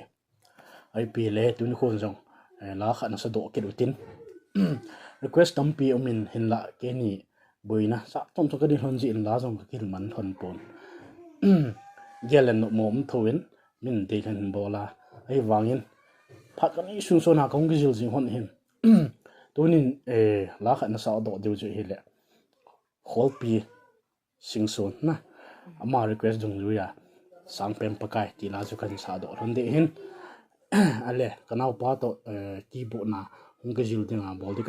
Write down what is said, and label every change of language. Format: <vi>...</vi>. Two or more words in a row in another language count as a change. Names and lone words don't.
<tcz>Ai pi le tun khon jong. La kha na sa do ke rutin. Request tampi omin hin la ke ni boina sa tom to ka din hon ji in la jong ka kil man hon pon. Gelen no mom thoin min de kan bola. Ai wangin phat kan i sun so na kong gil jing hon hin. Tunin la kha na sa do de ju hi le. Khol pi sing son na. Ama request jong ju ya. Sang pem pakai ti la ju kan sa do ron de hin ale kanau pa to ti bo na hung ka jil dinga bol de ka</tcz>